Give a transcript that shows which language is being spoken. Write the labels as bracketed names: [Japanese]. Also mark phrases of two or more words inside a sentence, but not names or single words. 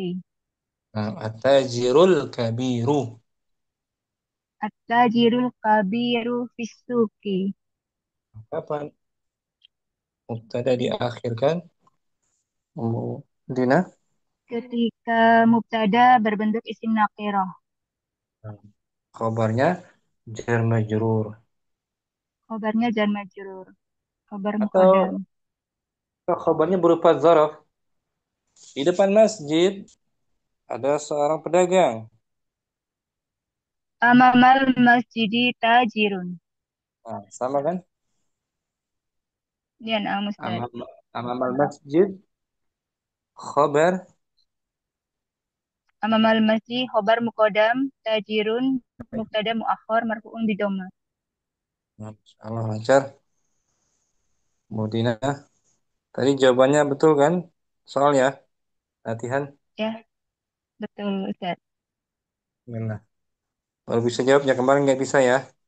[Indonesian] Nah, [Arabic] التاجر الكبير. التاجر الكبير في السوق. [Indonesian] Kapan mubtada diakhirkan? Dina? Ketika mubtada berbentuk [Arabic] اسم نكرة. [Indonesian] Nah, khabarnya [Arabic] جار مجرور. [Indonesian] Khabarnya [Arabic] جار مجرور. خبر مقدم. [Indonesian] Atau khabarnya berupa zaraf. Di depan masjid ada seorang pedagang. [Arabic] أمام المسجد تاجر. [Indonesian] Nah, sama kan? [Arabic] لأن المسند. أمام المسجد خبر أمام المسجد خبر مقدم تاجر مبتدأ مؤخر مرفوع بضمة. [Indonesian] Nah, Allah lancar. Mudina. Tadi jawabannya betul kan? Soal ya. Latihan. Ya, betul Ustaz. Bismillah. Baru bisa jawab ya, kemarin nggak bisa ya.